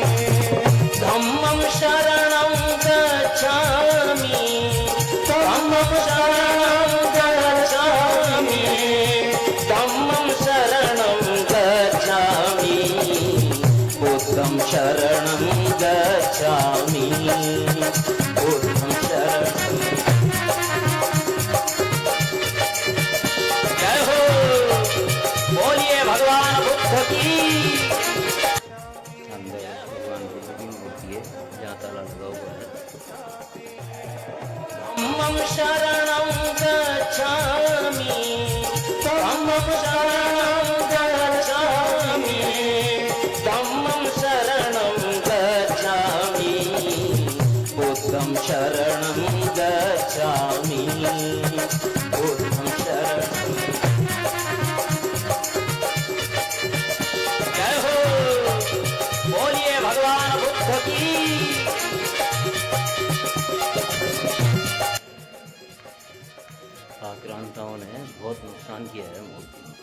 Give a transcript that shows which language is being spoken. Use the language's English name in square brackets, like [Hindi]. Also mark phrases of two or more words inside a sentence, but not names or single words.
[Pali] धम्मं शरणं गच्छामि, धम्मं शरणं गच्छामि, धम्मं शरणं गच्छामि, बुद्धं शरणं गच्छामि, बुद्धं शरणं। [Hindi] जय हो, बोलिए भगवान बुद्ध की। अंदर भगवान बुद्ध की मूर्ति है जहाँ ताला लगा हुआ है। [Pali] धम्मं शरणं गच्छामि, धम्मं शरणं गच्छामि, धम्मं शरणं गच्छामि, बुद्धं शरणं शरणं गच्छामि बुद्धं शरणं। [Hindi] जय हो, बोलिए भगवान बुद्ध की। आक्रांताओं ने बहुत नुकसान किया है मूर्ति।